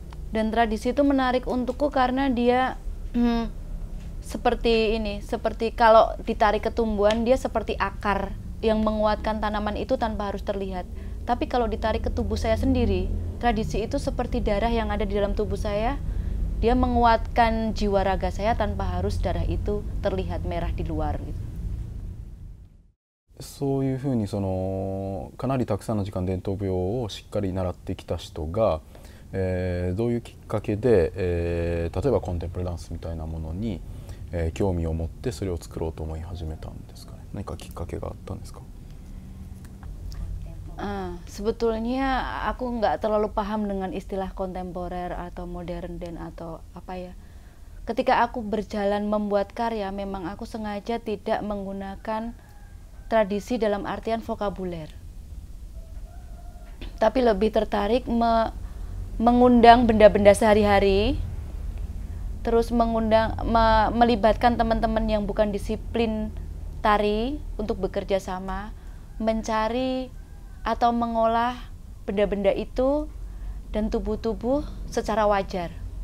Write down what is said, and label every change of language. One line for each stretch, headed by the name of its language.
Indonesian: Dan tradisi itu menarik untukku karena dia seperti ini, seperti kalau ditarik ketumbuhan dia seperti akar yang menguatkan tanaman itu tanpa harus terlihat. Tapi kalau ditarik ke tubuh saya sendiri, tradisi itu seperti darah yang ada di dalam tubuh saya. Dia menguatkan jiwa raga saya tanpa harus darah itu terlihat merah di luar gitu.
Japanese: そういうふうにかなりたくさんの時間伝統舞踊をしっかり習ってきた人が、どういうきっかけで、例えばコンテンポラリーダンスみたいなものに、興味を持ってそれを作ろうと思い始めたんですかね。何かきっかけがあったんですか？
Indonesian: Sebetulnya aku nggak terlalu paham dengan istilah kontemporer atau modern dan atau apa ya. Ketika aku berjalan membuat karya, memang aku sengaja tidak menggunakan tradisi dalam artian vokabuler, tapi lebih tertarik mengundang benda-benda sehari-hari, terus melibatkan teman-teman yang bukan disiplin tari untuk bekerja sama, mencari atau mengolah benda-benda itu dan tubuh-tubuh secara wajar.